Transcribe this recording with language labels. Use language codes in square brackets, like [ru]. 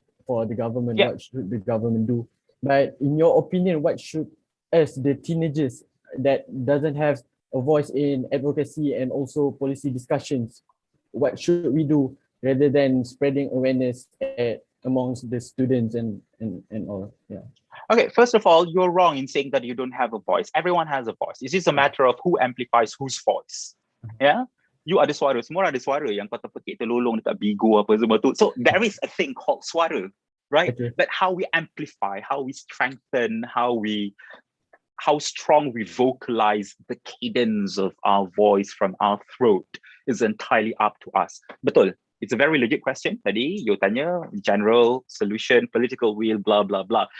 [en] For the government, yeah. What should the government do? But in your opinion, what should us, the teenagers that doesn't have a voice in advocacy and also policy discussions, what should we do rather than spreading awareness amongst the students and all? Yeah. Okay, first of all, you're wrong in saying that you don't have a voice. Everyone has a voice. It's just a matter of who amplifies whose voice. Yeah. [ms] You ada suara, semua ada suara yang kau terpekik terlolong dekat bigo apa semua tu. [en] So there is a thing called suara, right? Okay. But how we amplify, how we strengthen, how we how strong we vocalize the cadence of our voice from our throat is entirely up to us. [ms] Betul. [en] It's a very legit question. [ms] Tadi you tanya [en] general solution, political will, blah, blah, blah.